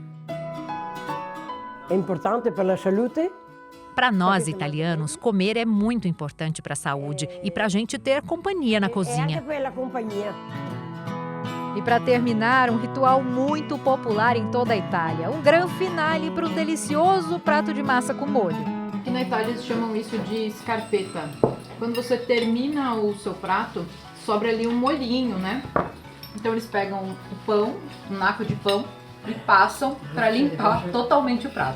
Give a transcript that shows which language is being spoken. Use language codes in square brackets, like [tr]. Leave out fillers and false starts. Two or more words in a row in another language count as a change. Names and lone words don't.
[pt] É importante para a saúde? Para nós italianos, comer é muito importante para a saúde e para a gente ter companhia na cozinha. E para terminar, um ritual muito popular em toda a Itália, um [it] gran finale [pt] para um delicioso prato de massa com molho. Aqui na Itália eles chamam isso de scarpetta. Quando você termina o seu prato, sobra ali um molhinho, né? Então eles pegam o pão, um naco de pão, e passam para limpar totalmente o prato.